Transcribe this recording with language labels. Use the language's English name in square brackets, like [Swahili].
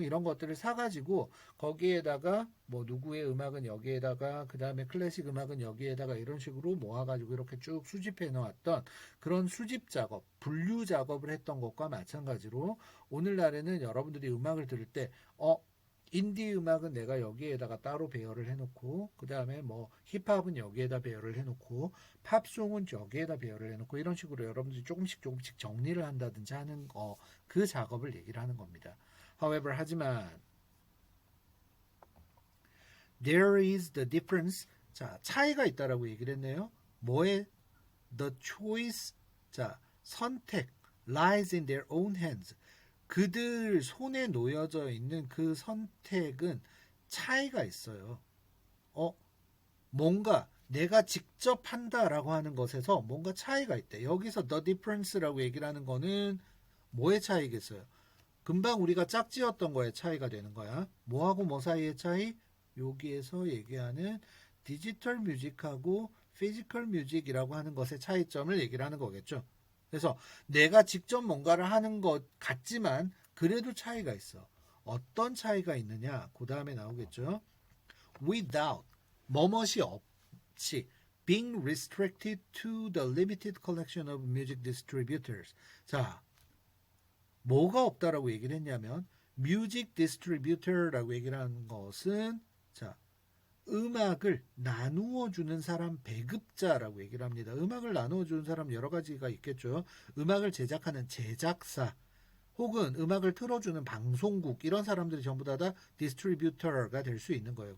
[Korean] 이런 것들을 사가지고 거기에다가 뭐 누구의 음악은 여기에다가 그 다음에 클래식 음악은 여기에다가 이런 식으로 모아가지고 이렇게 쭉 수집해 놓았던 그런 수집 작업, 분류 작업을 했던 것과 마찬가지로 오늘날에는 여러분들이 음악을 들을 때 인디 음악은 내가 여기에다가 따로 배열을 해놓고 그 다음에 뭐 힙합은 여기에다 배열을 해놓고 팝송은 여기에다 배열을 해놓고 이런 식으로 여러분들이 조금씩 정리를 한다든지 하는 그 작업을 얘기를 하는 겁니다. [English] However, 하지만 there is the difference. [Korean] 자, 차이가 있다라고 얘기를 했네요. [English] 뭐에? The choice. 자, 선택 lies in their own hands. [Korean] 그들 손에 놓여져 있는 그 선택은 차이가 있어요. 뭔가 내가 직접 한다라고 하는 것에서 뭔가 차이가 있대. 여기서 the difference라고 얘기를 하는 거는 뭐의 차이겠어요? 금방 우리가 짝지었던 거에 차이가 되는 거야. 뭐하고 뭐 사이의 차이? 여기에서 얘기하는 디지털 뮤직하고 피지컬 뮤직이라고 하는 것의 차이점을 얘기를 하는 거겠죠. 그래서 내가 직접 뭔가를 하는 것 같지만 그래도 차이가 있어. 어떤 차이가 있느냐? 그 다음에 나오겠죠. [English] Without, 뭐뭇이 없이 being restricted to the limited collection of music distributors. [Korean] 자, 뭐가 없다라고 얘기를 했냐면 music distributor라고 얘기를 하는 것은 자, 음악을 나누어 주는 사람 배급자라고 얘기를 합니다. 음악을 나누어 주는 사람 여러 가지가 있겠죠. 음악을 제작하는 제작사 혹은 음악을 틀어주는 방송국 이런 사람들이 전부 다 디스트리뷰터가 될 수 있는 거예요.